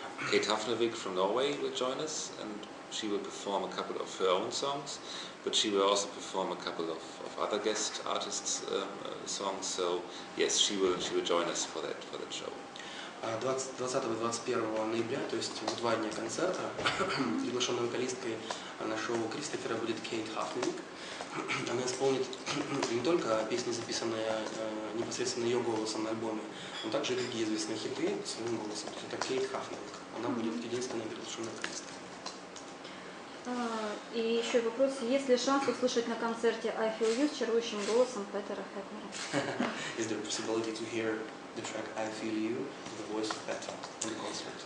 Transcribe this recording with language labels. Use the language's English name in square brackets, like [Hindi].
[English] Kate Hafnevik from Norway will join us, and she will perform a couple of her own songs, but she will also perform a couple of other guest artists' songs. So yes, she will join us for that show. [Russian] 20-21 ноября, то есть в 2 дня концерта, приглашенной вокалисткой на шоу Кристофера будет Кейт Хафневик. Она исполнит не только песни, записанные непосредственно ее голосом на альбоме, но также и другие известные хиты своим голосом. То есть это Кейт Хафневик. Она будет единственной приглашенной вокалисткой. И еще вопрос, есть ли шанс услышать на концерте I Feel You с чарующим голосом Петера Хепнера? [English] Is there a possibility to hear the track I Feel You, the voice of Peter, on the concert?